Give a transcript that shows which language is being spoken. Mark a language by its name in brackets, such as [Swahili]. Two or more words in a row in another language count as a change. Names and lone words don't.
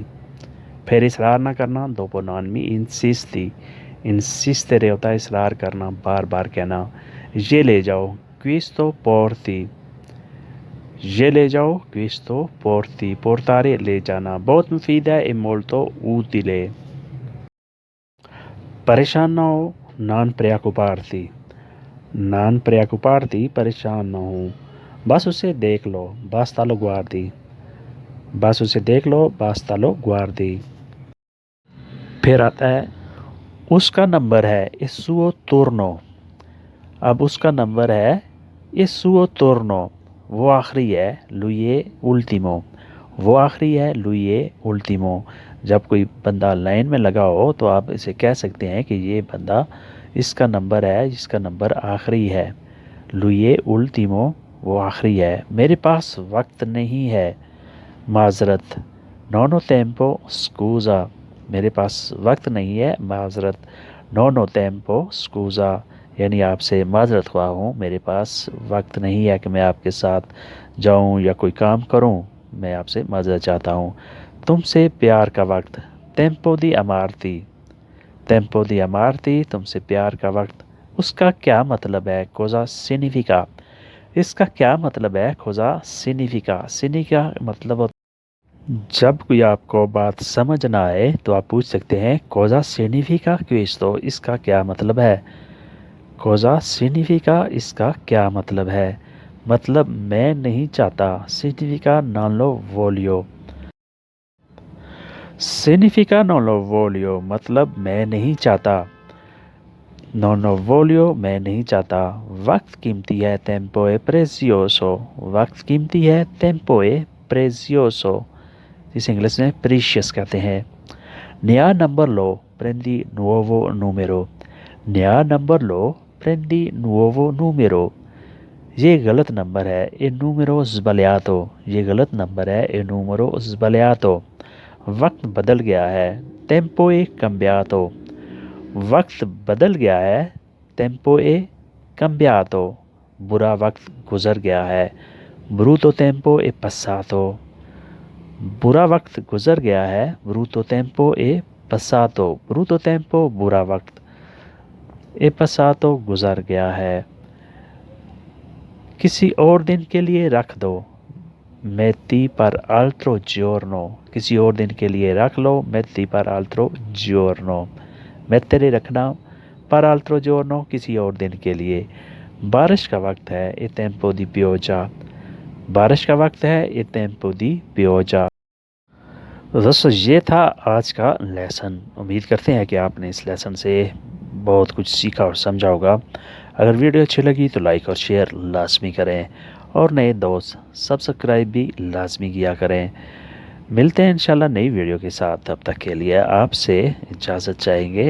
[Urdu] پھر اصرار نا کرنا [Italian] dopo non mi insisti. [Urdu] انسسٹیرے ہوتا ہے اصرار کرنا، بار بار کہنا. یہ لے جاؤ [Italian] questo porti. [Urdu] یہ لے جاؤ [Italian] questo porti. [Urdu] پورتارے لے جانا۔ بہت مفید ہے. [Italian] e molto utile। [Urdu] پریشان نا ہو [Italian] non preoccuparti। non preoccuparti [Urdu] پریشان نا ہو. بس اسے دیکھ لو [Italian] basta lo guardi। [Urdu] بس اسے دیکھ لو [Italian] basta lo guardi। [Urdu] پھر آتا ہے اس کا نمبر ہے [Italian] il suo turno। [Urdu] اب اس کا نمبر ہے [Italian] il suo turno। [Urdu] وہ آخری ہے [Italian] lui è ultimo। [Urdu] وہ آخری ہے [Italian] lui è ultimo। [Urdu] جب کوئی بندہ لائن میں لگا ہو تو آپ اسے کہہ سکتے ہیں کہ یہ بندہ اس کا نمبر ہے جس کا نمبر آخری ہے. [Italian] lui è ultimo [Urdu] وہ آخری ہے. میرے پاس وقت نہیں ہے معذرت. [Italian] non ho tempo scusa। [Urdu] میرے پاس وقت نہیں ہے معذرت. [Italian] non ho tempo scusa [Urdu] یعنی آپ سے معذرت خواہ ہوں، میرے پاس وقت نہیں ہے کہ میں آپ کے ساتھ جاؤں یا کوئی کام کروں. میں آپ سے معذرت چاہتا ہوں. تم سے پیار کا وقت [Italian] tempo di amarti। tempo di amarti [Urdu] تم سے پیار کا وقت. اس کا کیا مطلب ہے [Italian] cosa significa। [Urdu] اس کا کیا مطلب ہے [Italian] cosa significa। [Urdu] significa مطلب جب کوئی آپ کو بات سمجھ نا آئے تو آپ پوچھ سکتے ہیں [Italian] cosa significa questo। [Urdu] اس کا کیا مطلب ہے. [Italian] cosa significa [Urdu] اس کا کیا مطلب ہے. مطلب میں نہیں چاہتا [Italian] significa non lo voglio। significa non lo voglio [Urdu] مطلب میں نہیں چاہتا. [Italian] non lo voglio [Urdu] میں نہیں چاہتا. وقت قیمتی ہے [Italian] tempo è prezioso। [Urdu] وقت قیمتی ہے [Italian] tempo è prezioso। [Urdu] اسے انگلش میں پریشیس کہتے ہیں. نیا نمبر لو [Italian] prendi nuovo numero। [Urdu] نیا نمبر لو [Italian] prendi nuovo numero। [Urdu] یہ غلط نمبر ہے [Italian] e numero sbagliato। [Urdu] یہ غلط نمبر ہے [Italian] e numero sbagliato। [Urdu] وقت بدل گیا ہے [Italian] tempo è cambiato। [Urdu] وقت بدل گیا ہے [Italian] tempo è cambiato। [Urdu] برا وقت گزر گیا ہے [Italian] brutto tempo è passato। [Urdu] برا وقت گزر گیا ہے [Italian] brutto tempo è passato। brutto tempo [Urdu] برا وقت è passato गुजर गया है। کسی اور دن کے لیے رکھ دو [Italian] metti per altro giorno। [Urdu] کسی اور دن کے لیے رکھ لو [Italian] metti per altro giorno। [Urdu] mettere रखना [Italian] per altro giorno [Urdu] کسی اور دن کے لیے. بارش کا وقت ہے [Italian] e tempo di pioggia। [Urdu] بارش کا وقت ہے [Italian] e tempo di pioggia। [Urdu] تو دوستوں، یہ تھا آج کا لیسن. امید کرتے ہیں کہ آپ نے اس لیسن سے بہت کچھ سیکھا اور سمجھا ہوگا. اگر ویڈیو اچھی لگی تو لائک اور شیئر لازمی کریں اور نئے دوست سبسکرائب بھی لازمی کیا کریں. ملتے ہیں ان شاء اللہ نئی ویڈیو کے ساتھ۔ تب تک کے لیے آپ سے اجازت چاہیں گے.